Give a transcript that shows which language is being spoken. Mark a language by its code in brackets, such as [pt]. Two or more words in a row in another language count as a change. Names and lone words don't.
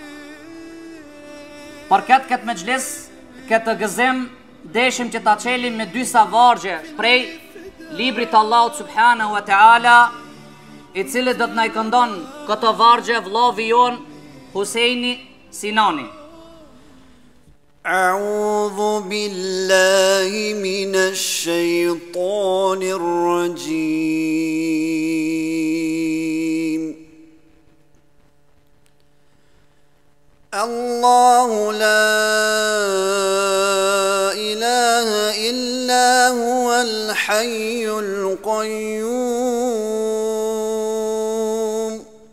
[sq] Për këtë mexhlis, këtë gëzim, deshim që ta çelim me dy vargje prej librit të Allahut [ar] سبحانه وتعالى, [sq] i cili do të na i këndon këtë vargje vllavi jon Huseini Sinani. [ar] أعوذ بالله من الشيطان الرجيم الله لا إله إلا هو الحي القيوم